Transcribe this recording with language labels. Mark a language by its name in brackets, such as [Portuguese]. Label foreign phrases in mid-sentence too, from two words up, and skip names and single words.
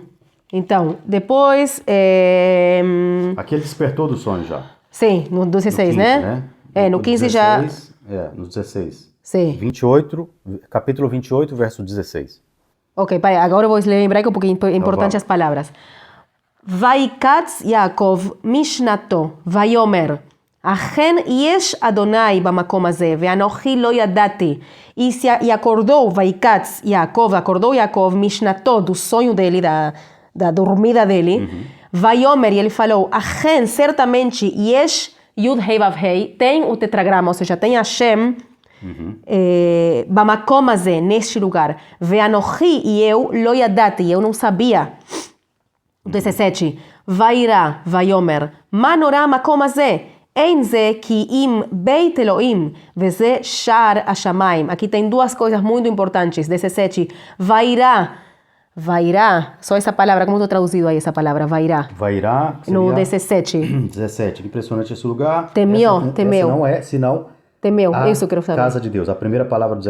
[Portuguese] Então, depois... Aqui ele despertou do sonho já. Sim, no 16, no 15, né? No 15 16, já... no 16. Sim. 28, capítulo 28, verso 16. Ok, pai, agora eu vou ler em hebraico porque é importante as palavras. [Hebrew] ויקץ יעקב משנתו, ויאמר, אכן יש אדוני במקום הזה, ואנוכי לא ידעתי. [Portuguese] E acordou Yaakov משנתו, do sonho dele, da dormida dele, ויאמר, e ele falou, אכן, certamente, [Hebrew] יש יוד ה' ו' ה', [Portuguese] tem o tetragrama, ou seja, tem Hashem, [Hebrew] במקום הזה, [Portuguese] neste lugar, ואנוכי, e eu, [Hebrew] לא ידעתי, [Portuguese] eu não sabia. 17. [Hebrew] וירא ויאמר, מה נורא המקום הזה? אין זה כי אם בית אלוהים, וזה שער השמיים. [Portuguese] Aqui tem duas coisas muito importantes. 17. Vairá, só essa palavra, como estou traduzido aí essa palavra, vairá? Vairá, no 17. 17, impressionante esse lugar. Temeu. Essa não é, senão... Temeu, isso eu quero saber. Casa de Deus, a primeira palavra do 17.